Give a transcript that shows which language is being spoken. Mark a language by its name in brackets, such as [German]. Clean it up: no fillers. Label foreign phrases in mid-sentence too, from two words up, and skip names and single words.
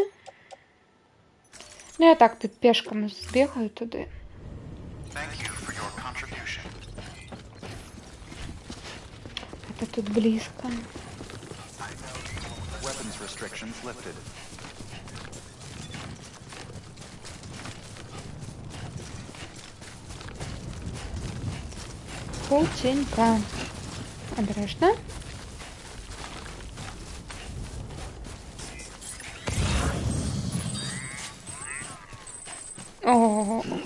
[Belarusian] Ну, я так тут пешкам збегаю туды. [Russian] Это тут близко. [English] Weapons restrictions lifted. Полченька. [Ukrainian] Обережно. О.